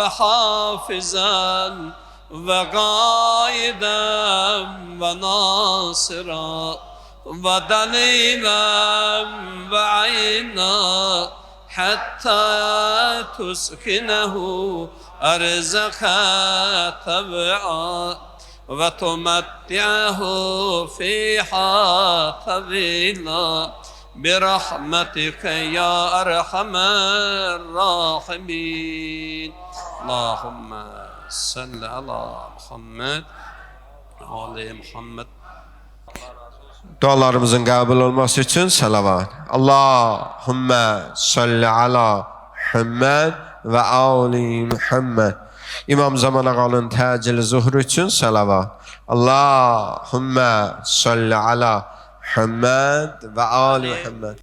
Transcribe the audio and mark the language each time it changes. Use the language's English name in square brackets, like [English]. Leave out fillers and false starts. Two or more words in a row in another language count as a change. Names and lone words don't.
[Arabic] حافظا وقائدا وناصرا ودليلا وعينا حتى تسكنه أرضك طوعا وتمتعه فيها طويلا برحمتك يا أرحم الراحمين اللهم صل على محمد وعلى محمد. [Azerbaijani] Dualarımızın qəbul olması üçün salavat. [Arabic] اللهم صل على محمد وآل محمد. [Azerbaijani] İmam Zaman ağanın təcili zuhru üçün salavat. [Arabic] اللهم صل على محمد وآل محمد.